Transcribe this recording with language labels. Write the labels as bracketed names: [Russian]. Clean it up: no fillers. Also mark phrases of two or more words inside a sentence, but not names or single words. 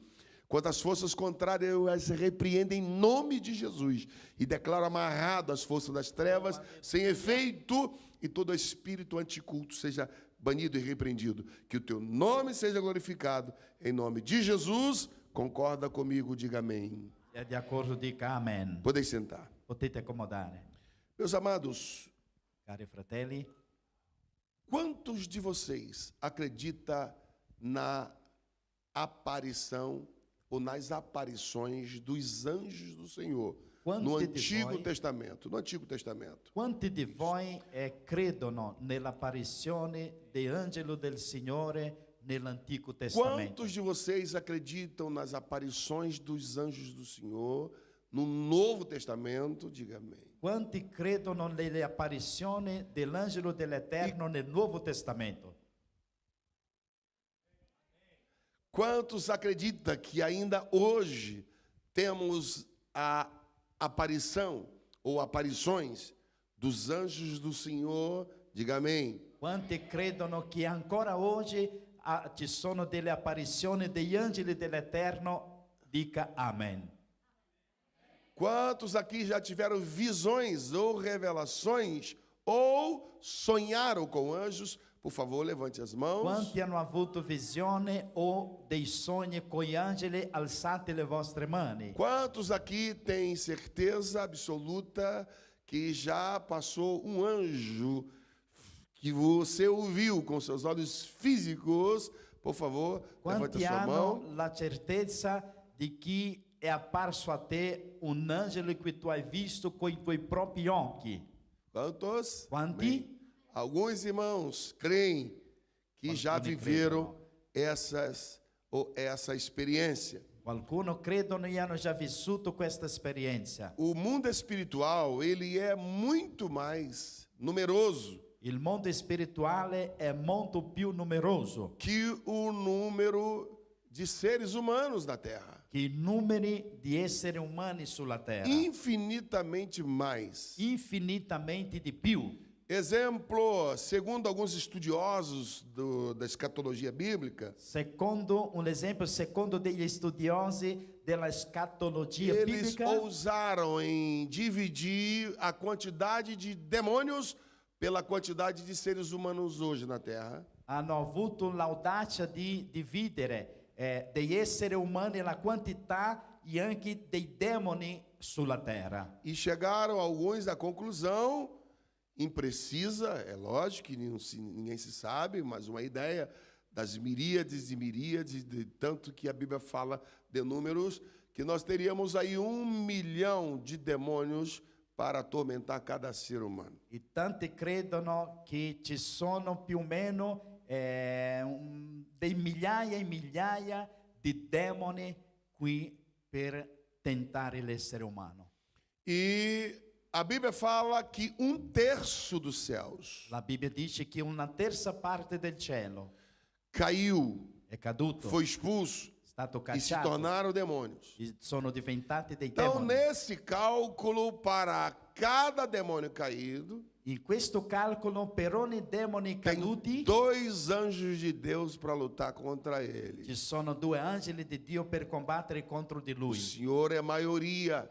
[Portuguese] Quanto às forças contrárias, eu as repreendo em nome de Jesus e declaro amarrado as forças das trevas, sem efeito, e todo espírito anticulto seja banido e repreendido. Que o Teu nome seja glorificado, em nome de Jesus. Concorda comigo, diga amém. [Italian] E di accordo dica amen. [Portuguese] Podem sentar. [Italian] Potete accomodare. [Portuguese] Meus amados, [Italian] Cari fratelli, [Portuguese] quantos de vocês acreditam na aparição ou nas aparições dos anjos do Senhor no Antigo Testamento? No Antigo Testamento. [Italian] Quanti di voi credono nell'apparizione dell'angelo del Signore nell'Antico Testamento? [Portuguese] Quantos de vocês acreditam nas aparições dos anjos do Senhor no Novo Testamento? Diga amém. [Italian] Quanti credono nelle apparizioni dell'angelo dell'Eterno nel Nuovo Testamento? [Portuguese] Quantos acreditam que ainda hoje temos a aparição ou aparições dos anjos do Senhor? Diga amém. [Italian] Quanti credono che ancora oggi ci sono delle apparizioni degli angeli dell'Eterno? Dica amen. [Portuguese] Quantos aqui já tiveram visões ou revelações ou sonharam com anjos? Por favor, levante as mãos. [Italian] Quanti hanno avuto visione o dei sogni con gli angeli? Alzate le vostre mani. [Portuguese] Quantos aqui têm certeza absoluta que já passou um anjo que você ouviu com seus olhos físicos? Por favor, levante [Italian] Quanti [Portuguese] a sua mão. [Italian] hanno la certezza di chi è apparso a te un angelo che tu hai visto con i tuoi propri occhi? [Portuguese] Quantos? [Italian] Quanti? [Portuguese] Amém. Alguns irmãos creem que já viveram essa experiência. [Italian] Qualcuno credono e hanno già vissuto questa esperienza. [Portuguese] O mundo espiritual, ele é muito mais numeroso [Italian] Il mondo spirituale è molto più numeroso [Portuguese] que o número de seres humanos na Terra. [Italian] che i numeri di esseri umani sulla terra. [Portuguese] Infinitamente mais. [Italian] Infinitamente di più. [Portuguese] Exemplo, segundo alguns estudiosos da escatologia bíblica, [Italian] Secondo un esempio, secondo degli studiosi della escatologia [Portuguese] eles [Italian] biblica, [Portuguese] ousaram em dividir a quantidade de demônios pela quantidade de seres humanos hoje na Terra. [Italian] hanno avuto l'audacia di dividere degli esseri umani la quantità e anche dei demoni sulla terra. [Portuguese] E chegaram alguns à conclusão imprecisa, é lógico que ninguém se sabe, mas uma ideia das miríades e miríades, de tanto que a Bíblia fala de números, que nós teríamos aí 1 milhão de demônios para atormentar cada ser humano. [Italian] E tanti credono che ci sono più o meno dei migliaia e migliaia di demoni qui per tentare l'essere umano. [Portuguese] E a Bíblia fala que 1/3 dos céus [Italian] La Bibbia dice che una terza parte del cielo [Portuguese] caiu, [Italian] è caduto, [Portuguese] foi expulso [Italian] è stato [Portuguese] e se [Italian] cacciato [Portuguese] tornaram demônios. [Italian] e sono diventati dei [Portuguese] Então, [Italian] demoni. [Portuguese] nesse cálculo, para cada demônio caído, [Italian] In questo calcolo per ogni demone [Portuguese] tem [Italian] caduti [Portuguese] 2 anjos de Deus para lutar contra ele. [Italian] ci sono 2 angeli di Dio per combattere contro di [Portuguese] O [Italian] lui. [Portuguese] Senhor é maioria